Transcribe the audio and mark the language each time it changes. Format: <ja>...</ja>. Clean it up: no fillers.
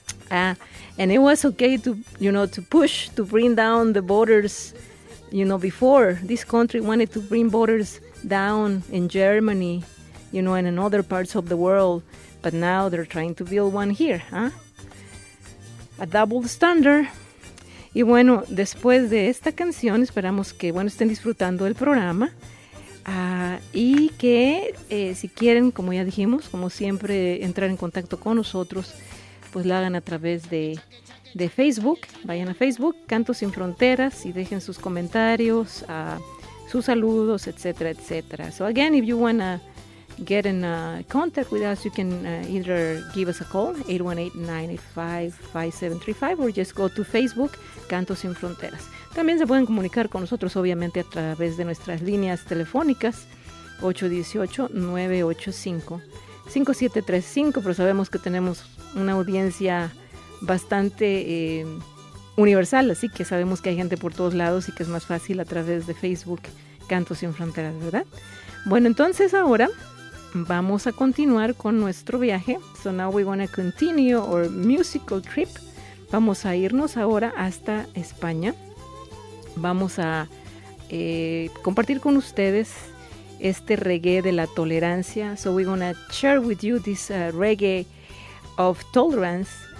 <en>And it was okay to, you know, to push to bring down the borders, you know, before this country wanted to bring borders down in Germany, you know, and in other parts of the world. But now they're trying to build one here, huh? A double standard.</en> <es>Y bueno, después de esta canción, esperamos que, bueno, estén disfrutando el programa. Y que si quieren, como ya dijimos, como siempre, entrar en contacto con nosotros, pues lo hagan a través de Facebook. Vayan a Facebook, Cantos Sin Fronteras, y dejen sus comentarios, sus saludos, etcétera, etcétera.</es> <en>So again, if you want to get in contact with us, you can either give us a call, 818-985-5735, or just go to Facebook, Cantos Sin Fronteras.</en> <es>También se pueden comunicar con nosotros, obviamente, a través de nuestras líneas telefónicas, 818-985-5735, pero sabemos que tenemos una audiencia bastante universal, así que sabemos que hay gente por todos lados y que es más fácil a través de Facebook, Cantos Sin Fronteras, ¿verdad? Bueno, entonces ahora vamos a continuar con nuestro viaje.</es> <en>So now we want to continue our musical trip.</en> <es>Vamos a irnos ahora hasta España. Vamos a compartir con ustedes este reggae de la tolerancia.</es> <en>So we're going to share with you this reggae of tolerance.</en>